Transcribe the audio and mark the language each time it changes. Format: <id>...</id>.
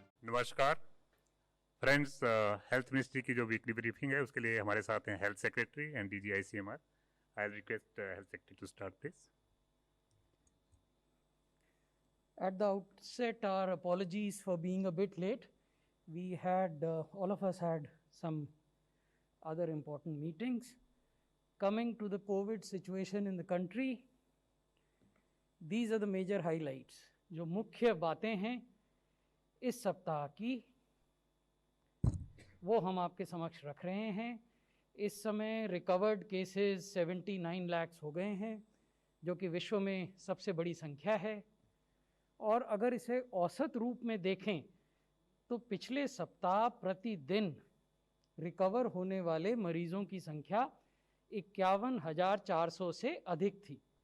<hi>नमस्कार friends, health ministry की जो वीकली ब्रीफिंग है उसके लिए हमारे साथ हैं health secretary and DG ICMR.</hi> <en>I request health secretary to start please. At the outset, our apologies for being a bit late. We had, all of us had some other important meetings. Coming to the COVID situation in the country, these are the major highlights.</en> <hi>जो मुख्य बातें हैं इस सप्ताह की वो हम आपके समक्ष रख रहे हैं। इस समय रिकवर्ड केसेस 79 लाख हो गए हैं, जो कि विश्व में सबसे बड़ी संख्या है। और अगर इसे औसत रूप में देखें तो पिछले सप्ताह प्रतिदिन रिकवर होने वाले मरीजों की संख्या 51,400 से अधिक थी।</hi>